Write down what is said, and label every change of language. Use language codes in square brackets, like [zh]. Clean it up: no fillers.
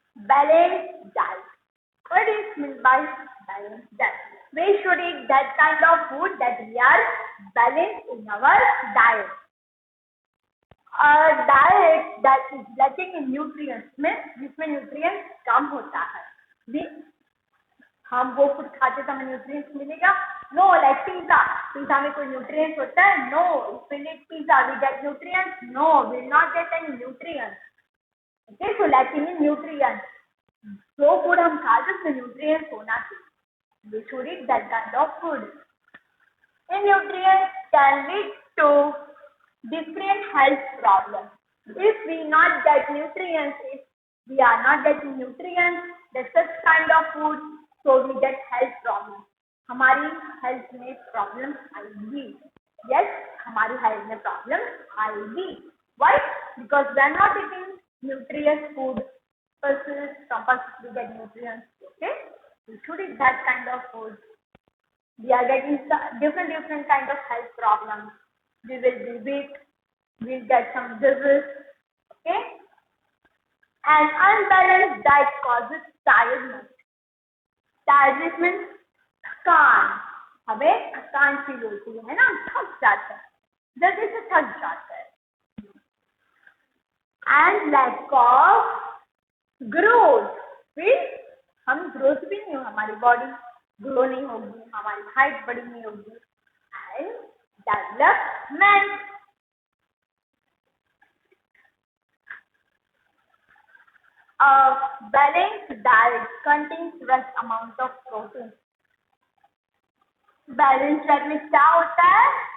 [en] Balanced diet. What is meant by balanced diet. We should eat that kind of food that we are balanced in our diet. A diet that is lacking in nutrients means [hi] जिसमें nutrients कम होता है. हम वो food खाते तो हमें nutrients मिलेगा? No. Like pizza में कोई न्यूट्रिएंट्स होता है? No. [en] If we eat pizza we get nutrients? No, we will not get any nutrients. [hi] Okay, [en] So lacking in nutrients. [hi] जो फूड हम खाते हैं उसमें न्यूट्रिएंट्स होना चाहिए. [en] We should eat that kind of food. In nutrients can lead to different health problems. If we not get nutrients, if we are not getting nutrients, the such kind of food, so we get health problems. [hi] हमारी health में problems आएगी. Yes, हमारी health में problems आएगी. Why? [en] Because we are not eating nutritious food. Compulsory get nutrients. Okay, we should eat that kind of food. We are getting different kind of health problems. We will be weak, we'll get some disease, okay? An unbalanced diet causes tiredness. Tiredness means थकान. [hi] हमें थकान feel होती है ना, थक जाता है, जल्दी से थक जाता है. [en] And lack of growth. [hi] फिर हम ग्रोथ भी नहीं हो, हमारी बॉडी ग्रो नहीं होगी, हमारी हाइट बड़ी नहीं होगी. [en] And development. A balanced diet contains right amount of protein. [hi] Balanced diet में क्या होता है?